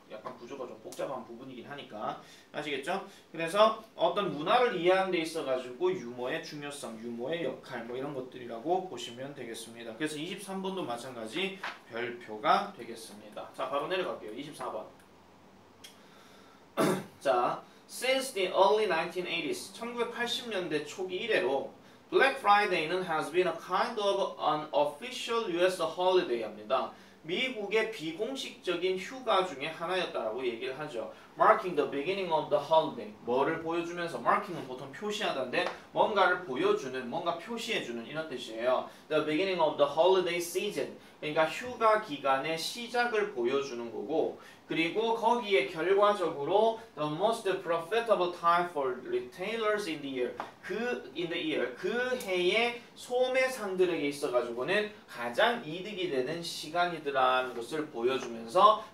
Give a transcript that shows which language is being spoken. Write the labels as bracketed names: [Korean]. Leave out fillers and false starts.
[Korean] 약간 구조가 좀 복잡한 부분이긴 하니까 아시겠죠? 그래서 어떤 문화를 이해하는 데 있어가지고 유머의 중요성, 유머의 역할 뭐 이런 것들이라고 보시면 되겠습니다. 그래서 23번도 마찬가지 별표가 되겠습니다. 자, 바로 내려갈게요. 24번. [English] 자, Since the early 1980s, [Korean] 1980년대 초기 이래로 [English] Black Friday는 has been a kind of an official US holiday입니다. [Korean] 미국의 비공식적인 휴가 중에 하나였다라고 얘기를 하죠. [English] Marking the beginning of the holiday. [Korean] 뭐를 보여주면서 marking은 보통 표시하던데 뭔가를 보여주는, 뭔가 표시해주는 이런 뜻이에요. [English] The beginning of the holiday season. [Korean] 그러니까 휴가 기간의 시작을 보여주는 거고 그리고 거기에 결과적으로 [English] the most profitable time for retailers in the year. [Korean] 그 해의 소매상들에게 있어가지고는 가장 이득이 되는 시간이더라는 것을 보여주면서